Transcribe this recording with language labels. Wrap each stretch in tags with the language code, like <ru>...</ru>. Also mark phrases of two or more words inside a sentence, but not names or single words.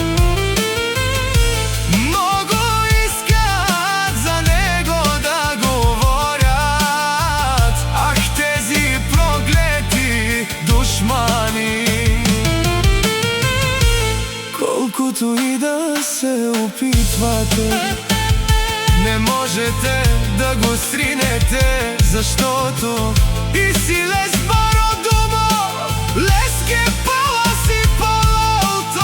<bg>Много искат за него да говорят, ах тези проклети душмани. Колкото и да се опитвате, не можете да го сринете, заштото</bg> <rom>и си лес баро думо, леске пала си палауто.</rom>